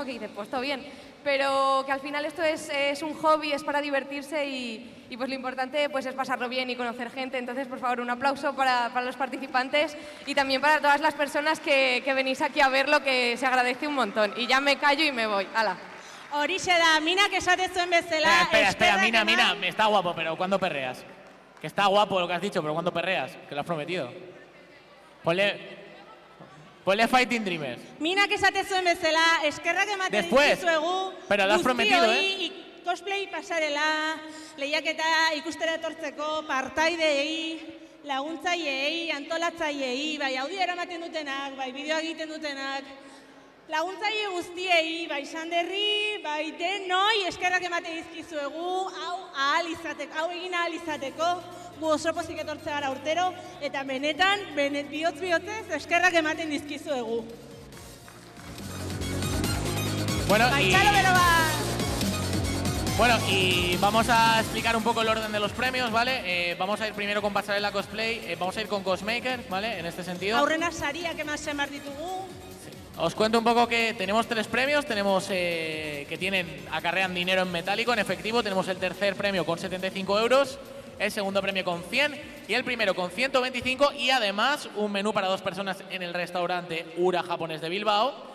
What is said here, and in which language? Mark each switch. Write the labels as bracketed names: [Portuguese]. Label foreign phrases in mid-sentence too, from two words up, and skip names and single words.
[Spanish] Que dices, pues todo bien, pero que al final esto es un hobby, es para divertirse y pues lo importante pues es pasarlo bien y conocer gente. Entonces, por favor, un aplauso para los participantes y también para todas las personas que venís aquí a verlo, que se agradece un montón. Y ya me callo y me voy. ¡Hala! [Basque] Horixe da, Mina, que esaten zuen bezala. [Spanish] Espera, Mina, está guapo, pero ¿cuándo perreas? Que está guapo lo que has dicho, pero ¿cuándo perreas? Que lo has prometido. Ponle Fighting Dreamers. [Basque] Mina, que esaten zuen bezala, eskerrak ematen [Spanish] Después, [Basque] dizuegu. [Spanish] pero lo has prometido, [Basque] Cosplay pasarela, lehiaketa ikustera etortzeko, partaideei, laguntzaileei, antolatzaileei, bai audio eramaten dutenak, bai bideoa egiten dutenak, laguntzaile guztiei, bai Sanderri, bai denoi, eskerrak ematen dizkizuegu, hau egin ahal izateko, gu oso pozik etortze gara urtero, eta benetan, bihotzez, eskerrak ematen dizkizuegu. [Spanish] Bueno, y vamos a explicar un poco el orden de los premios, ¿vale? Vamos a ir primero con pasarela cosplay, vamos a ir con Cosmaker, ¿vale? En este sentido. [Basque] Aurrena sariak eman ditugu. [Spanish] Sí. Os cuento un poco que tenemos 3 premios, tenemos que acarrean dinero en metálico, en efectivo, tenemos el tercer premio con 75 euros, el segundo premio con 100 y el primero con 125 y además un menú para 2 personas en el restaurante Ura Japonés de Bilbao.